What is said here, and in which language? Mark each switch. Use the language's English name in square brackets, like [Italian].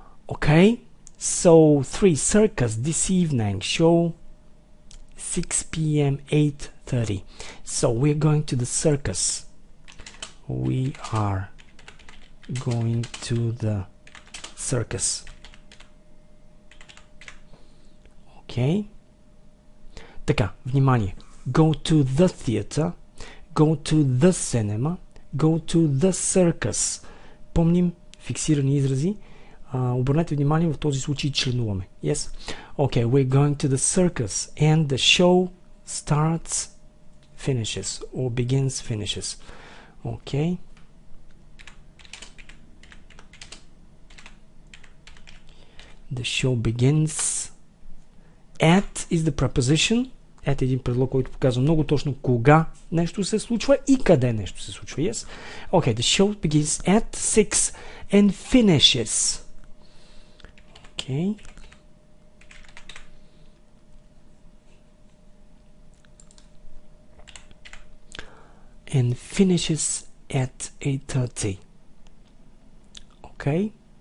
[English] Okay, so 3. Circus this evening, show 6 p.m., 8:30. So we're going to the circus. We are going to the circus. [Bulgarian] Okay. Така, внимание. [English] go to the theater, go to the cinema, go to the circus. [Bulgarian] Помним фиксирани изрази. Обърнете внимание, в този случай членуваме. [English] Yes? Okay, we're going to the circus and the show starts, finishes, or begins, finishes. Okay. The show begins. At is the preposition. [Bulgarian] At е един предлог, който показва много точно кога нещо се случва и къде нещо се случва. [English] Yes? Okay, the show begins at 6 and finishes. Okay. And finishes at 8:30. Okay.